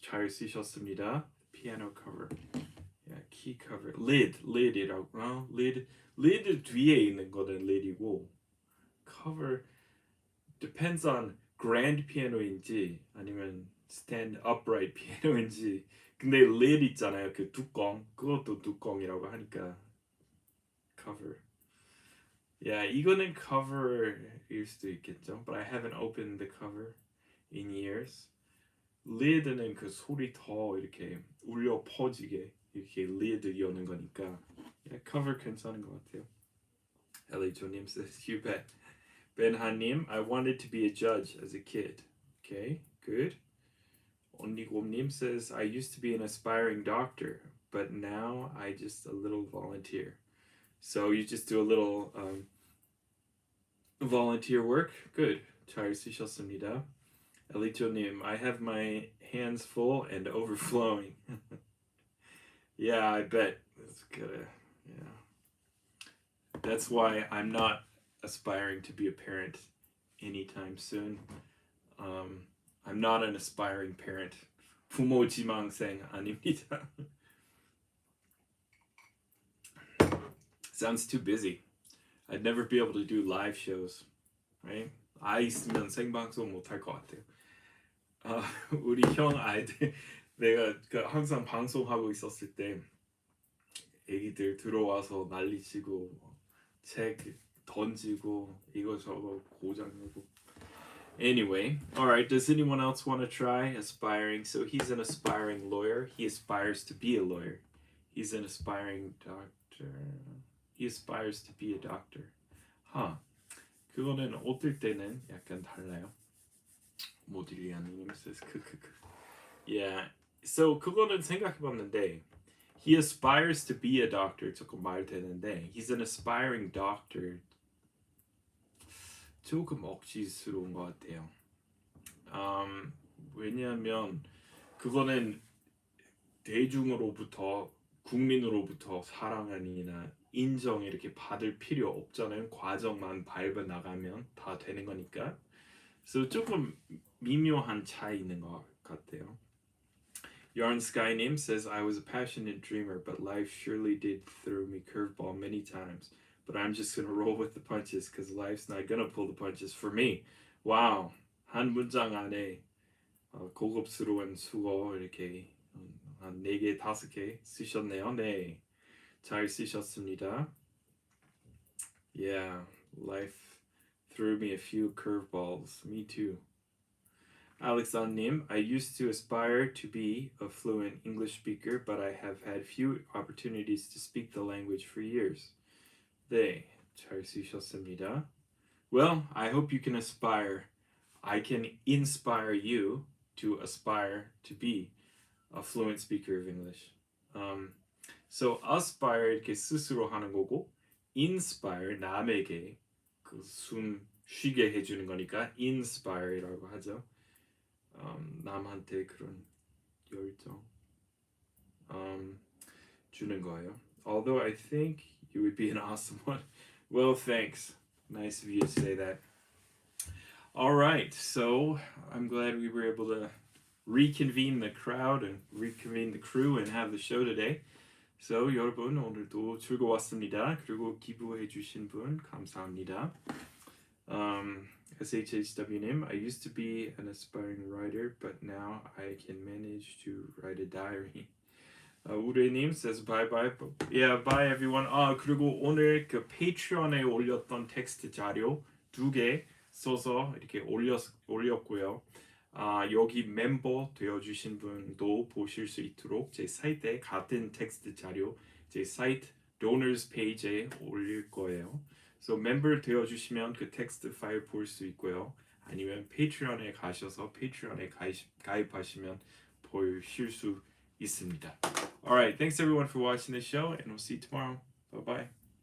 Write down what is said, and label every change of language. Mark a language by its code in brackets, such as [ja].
[ko] 잘 쓰셨습니다. [en] Piano cover. Yeah, key cover. [ko] lid이라고. lid 뒤에 있는 거는 lid이고 [en] cover depends on [ko] grand piano인지 아니면 stand upright piano인지. 근데 lid 있잖아요. 그 뚜껑. 그것도 뚜껑이라고 하니까 cover. Yeah, 이거는 cover일 수도 있겠죠. [en] But I haven't opened the cover in years. [ko] lid는 그 소리 더 이렇게 울려 퍼지게 이렇게 lid 여는 거니까 yeah, cover 괜찮은 것 같아요. [en] 엘리조님 says you bet. ben하님 I wanted to be a judge as a kid. Okay, good. 언니곰님 says I used to be an aspiring doctor, but now I just a little volunteer. So you just do a little volunteer work. [ko] Good. 잘 쓰셨습니다. [en] Elitonim, I have my hands full and overflowing. Yeah, I bet. That's good. Yeah. That's why I'm not aspiring to be a parent anytime soon. I'm not an aspiring parent. [ko] 부모 지망생 아닙니다. [en] Sounds too busy. I'd never be able to do live shows, right? [ko] 아이 있으면 생방송 못할 것 같아요. 우리 형 아이들 내가 항상 방송하고 있었을 때 애기들 들어와서 난리치고 책 던지고 이거 저거 고장내고 [en] Anyway, all right. Does anyone else want to try aspiring? So he's an aspiring lawyer. He aspires to be a lawyer. He's an aspiring doctor. He aspires to be a doctor. Huh. [ko] 그거는 어떨 때는 약간 달라요. 모딜리아님 says 크크크. [en] Yeah. [ko] So 그거는 생각해봤는데 [en] he aspires to be a doctor [ko] 조금 말되는데 [en] he's an aspiring doctor [ko] 조금 억지스러운 것 같아요. 왜냐하면 그거는 대중으로부터 국민으로부터 사랑이나 인정 이렇게 받을 필요 없잖아요. 과정만 밟아 나가면 다 되는 거니까. 그래서 조금 미묘한 차이 있는 것 같아요. [en] Yarn Skynim says, I was a passionate dreamer, but life surely did throw me curveball many times. But I'm just gonna roll with the punches because life's not gonna pull the punches for me. [ko] Wow, 한 문장 안에 고급스러운 수어 이렇게 한 4개, 5개 쓰셨네요. 네, 잘 쓰셨습니다. [en] Yeah, life threw me a few curveballs. Me too. Alexandrim, I used to aspire to be a fluent English speaker, but I have had few opportunities to speak the language for years. [ko] 네, 잘 쓰셨습니다. [en] Well, I hope you can aspire. I can inspire you to aspire to be a fluent speaker of English. [ko] So aspire 이렇게 스스로 하는 거고 inspire 남에게 그 숨 쉬게 해주는 거니까 inspire라고 하죠. 남한테 그런 열정 주는 거예요. [en] Although I think you would be an awesome one. Well, thanks. Nice of you to say that. All right, so I'm glad we were able to reconvene the crowd and reconvene the crew and have the show today. [ko] So 여러분 오늘도 즐거웠습니다. 그리고 기부해 주신 분 감사합니다. [en] SHHW님, I used to be an aspiring writer, but now I can manage to write a diary. 우레님 says bye bye. Yeah, bye everyone. [ko] 그리고 오늘 그 페이트리온에 올렸던 텍스트 자료 2개 써서 이렇게 올렸고요. 여기 멤버 되어주신 분도 보실 수 있도록 제 사이트에 같은 텍스트 자료 제 사이트 donors 페이지에 올릴 거예요. So 멤버 되어주시면 그 텍스트 파일 볼 수 있고요. 아니면 페이트리온에 가셔서 페이트리온에 가입하시면 보실 수 있습니다. [en] Alright, thanks everyone for watching the show and we'll see you tomorrow. Bye bye.